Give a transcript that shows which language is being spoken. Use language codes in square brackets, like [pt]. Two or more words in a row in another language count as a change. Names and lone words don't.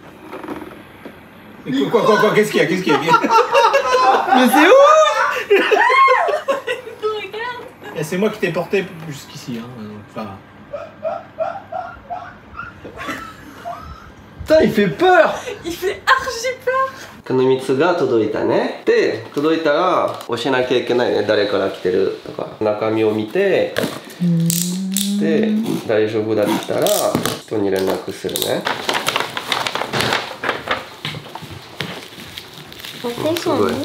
[fr] Quoi, qu'est-ce qu'il y a? Mais c'est où? c'est moi qui t'ai porté jusqu'ici. Hein. Enfin... Putain, il fait peur! Il fait archi peur. [ja] この3つが届いたね。で、届いたら教えなきゃいけないね。誰から来てるとか。中身を見て、で、大丈夫だったら人に連絡するね。ポケットに